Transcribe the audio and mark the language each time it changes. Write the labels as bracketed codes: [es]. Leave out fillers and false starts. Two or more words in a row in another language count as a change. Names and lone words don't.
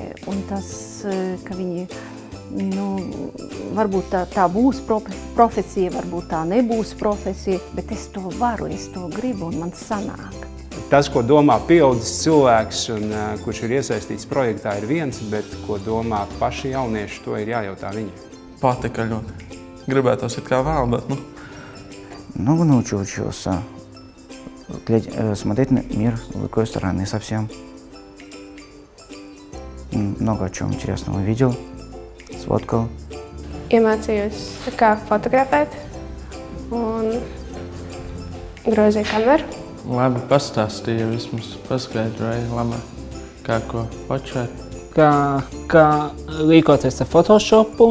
[lv] Un tas, ka viņi varbūt tā būs profesija, varbūt tā nebūs profesija, bet es to varu, es to gribu un man sanāk. Tas, ko domā pieaudzis cilvēks, un, kurš ir iesaistīts projektā, ir viens, bet ko domā paši jaunieši, to ir jājautā viņi. Patika ļoti. Gribētos it kā vēl, bet [ru] Много научился смотреть на мир с другой стороны совсем. Много о чем интересного увидел. Sfotkal. [lv] Iemācījos, kā fotografēt un grozīju kameru. Labi pastāstīja, vismaz paskaidroja labāk, kā ko fočēt. Kā rīkoties ar Photoshopu.